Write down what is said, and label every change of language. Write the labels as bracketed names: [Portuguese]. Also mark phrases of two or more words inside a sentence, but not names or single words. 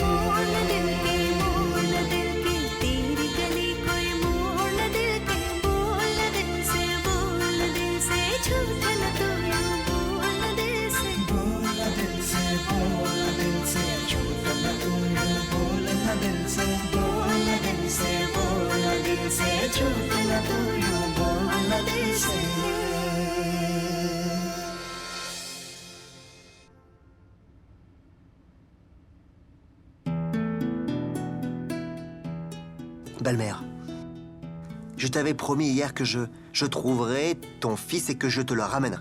[Hindi] तेरी गली कोई मोड़ दिल के बोल दिल से झूठ न तू यूं बोल दिल से झूठ न तू यूं बोलना दिल से झूठ न तू यूं बोलना दिल से [French] Belle-mère, je t'avais promis hier que je trouverai ton fils et que je te le ramènerai.